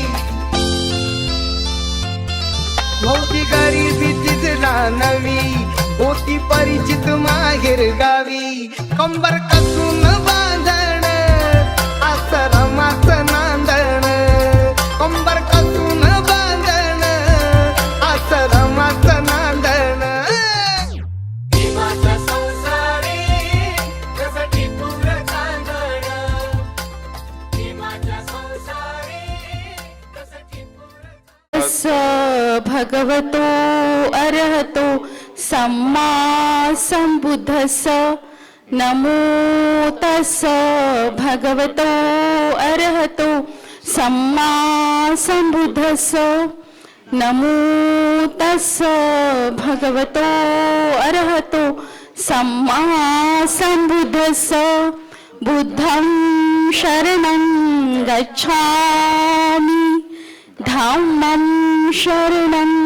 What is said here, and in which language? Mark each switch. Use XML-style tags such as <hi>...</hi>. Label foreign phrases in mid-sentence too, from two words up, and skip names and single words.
<mr>नव्हती गरिबी तिचला नवी होती परिचित माहेर गावी कंबर कसून बांधण आश्रमाचं नांदण कंबर कसून बांधण आश्रमाचं नांदण माझ्या संसारी कसं टिपूर चांदण माझ्या संसारी कसं टिपूर</mr> <pi>स भगवतो अरहतो सम्मा संबुद्धस्स नमो तस्स भगवतो अरहतो सम्मा संबुद्धस्स नमो तस्स भगवतो अरहतो सम्मा संबुद्धस्स बुद्धं शरणं गच्छामि धम्मं शरणं</pi>